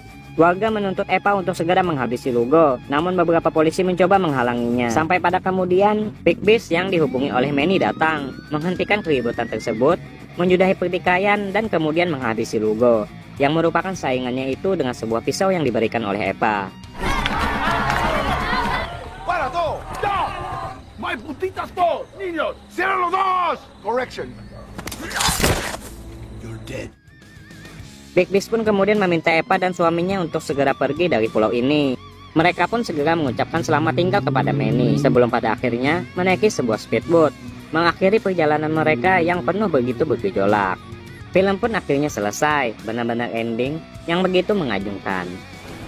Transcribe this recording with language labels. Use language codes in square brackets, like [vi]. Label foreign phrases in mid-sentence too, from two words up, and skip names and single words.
[id] Warga menuntut Eva untuk segera menghabisi Lugo, namun beberapa polisi mencoba menghalanginya. Sampai pada kemudian, Big Beast yang dihubungi oleh Manny datang, menghentikan keributan tersebut, menyudahi pertikaian dan kemudian menghabisi Lugo, yang merupakan saingannya itu dengan sebuah pisau yang diberikan oleh Eva. [es] Para todo! ¡Ya! ¡My putitas todos! ¡Niños! ¡Cierren los ojos! [en] Correction. You're dead. [id] Big Beast pun kemudian meminta Eva dan suaminya untuk segera pergi dari pulau ini. Mereka pun segera mengucapkan selamat tinggal kepada Manny sebelum pada akhirnya menaiki sebuah speedboat, mengakhiri perjalanan mereka yang penuh begitu bergejolak. Film pun akhirnya selesai, benar-benar ending yang begitu mengagumkan.